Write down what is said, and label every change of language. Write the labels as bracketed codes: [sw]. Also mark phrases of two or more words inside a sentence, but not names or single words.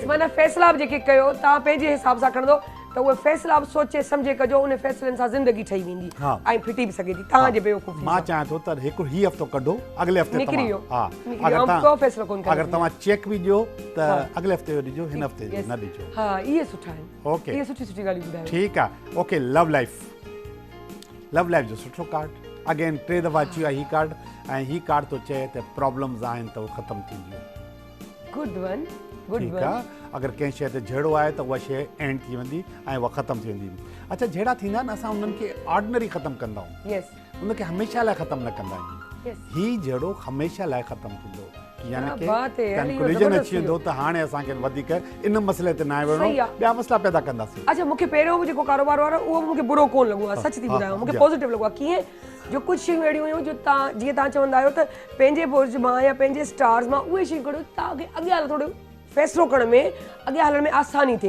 [sd] माना फ़ैसिला बि जेके कयो तव्हां पंहिंजे हिसाब सां खणंदो, त उहे फ़ैसिला बि सोचे सम्झे कजो। उन फ़ैसिलनि सां ज़िंदगी ठही वेंदी ऐं फिटी बि सघे थी तव्हांजे बेवकूफ़ी। मां चाहियां थो त हिकिड़ो ही हफ़्तो कढो, अॻिले हफ़्ते निकिरी वियो। अगरि तव्हां चेक बि ॾियो त अॻिले हफ़्ते जो ॾिजो, हिन हफ़्ते न ॾिजो। हा, इहे सुठा आहिनि। ओके, इहे सुठी ॻाल्हियूं ॿुधायो। ठीकु आहे। ओके, [en] love life [sd] जो सुठो कार्ड। अगेन 3 दफ़ा अची वियो आहे हीउ कार्ड, ऐं हीउ कार्ड थो चए त प्रॉब्लम्स आहिनि त उहे ख़तमु थींदियूं। ठीकु आहे। अगरि कंहिं शइ ते झेड़ो आहे त उहा शइ एंड थी वेंदी ऐं उहा ख़तमु थी वेंदी। अच्छा, झेड़ा थींदा आहिनि, असां उन्हनि खे ऑर्डिनरी ख़तमु कंदा आहियूं, उनखे हमेशह लाइ ख़तमु न कंदा आहियूं। हीउ झेड़ो हमेशह लाइ ख़तमु थींदो। यानी [hi] क्या बात है यार, [sd] इहो कंक्लूजन ज़बरदस्त अची वेंदो त हाणे असांखे वधीक इन मसइले ते न विढ़णो, सही आहे। ॿिया मसइला पैदा कंदासीं। अच्छा मूंखे पहिरियों जेको कारोबार वारो उहो मूंखे बुरो कोन लॻो आहे, सच थी ॿुधायांव, मूंखे जी। पॉज़िटिव लॻो आहे। कीअं जो कुझु शयूं अहिड़ियूं हुयूं जो तव्हां जीअं तव्हां चवंदा आहियो त पंहिंजे बुर्ज मां या पंहिंजे स्टार्स मां उहे शयूं कढो तव्हांखे अॻियां थोरो फ़ैसिलो करण में अॻियां हलण में आसानी थिए।